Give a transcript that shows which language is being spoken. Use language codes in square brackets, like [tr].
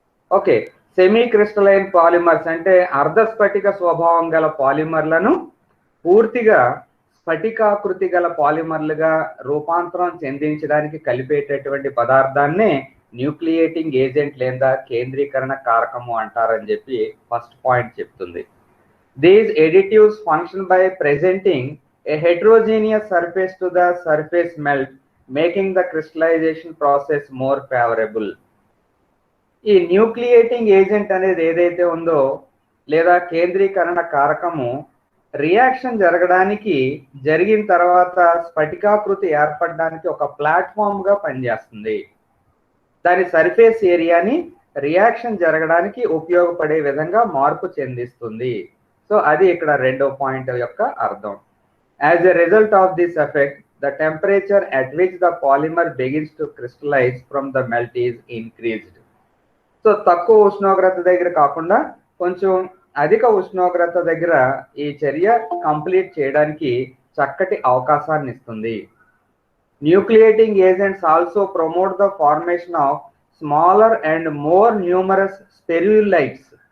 [te] Okay, semi crystalline polymers అంటే అర్ధ స్ఫటిక స్వభావం గల పాలిమర్లను పూర్తిగా స్ఫటికాకృతి గల పాలిమర్లుగా రూపాంతరం చెందించడానికి కలిపేటటువంటి పదార్థాన్నే న్యూక్లియేటింగ్ ఏజెంట్ లేదా కేంద్రీకరణ కారకము అంటారని చెప్పి ఫస్ట్ పాయింట్ చెప్తుంది. [en] These additives function by presenting a heterogeneous surface to the surface melt, making the crystallization process more favorable. [te] ఈ న్యూక్లియేటింగ్ ఏజెంట్ అనేది ఏదైతే ఉందో లేదా కేంద్రీకరణ కారకము రియాక్షన్ జరిగిన తర్వాత స్ఫటికాకృతి ఏర్పడడానికి ఒక ప్లాట్ఫామ్ గా పనిచేస్తుంది. దాని సర్ఫేస్ ఏరియాని రియాక్షన్ జరగడానికి ఉపయోగపడే విధంగా మార్పు చెందిస్తుంది. సో అది ఇక్కడ రెండో పాయింట్ యొక్క అర్థం. [en] As a result of this effect, the temperature at which the polymer begins to crystallize from the melt is increased. [te] So తక్కువ ఉష్ణోగ్రత దగ్గర కాకుండా కొంచెం అధిక ఉష్ణోగ్రత దగ్గర ఈ చర్య కంప్లీట్ చేయడానికి చక్కటి అవకాశాన్ని ఇస్తుంది. [en] Nucleating agents also promote the formation of smaller and more numerous spherulites.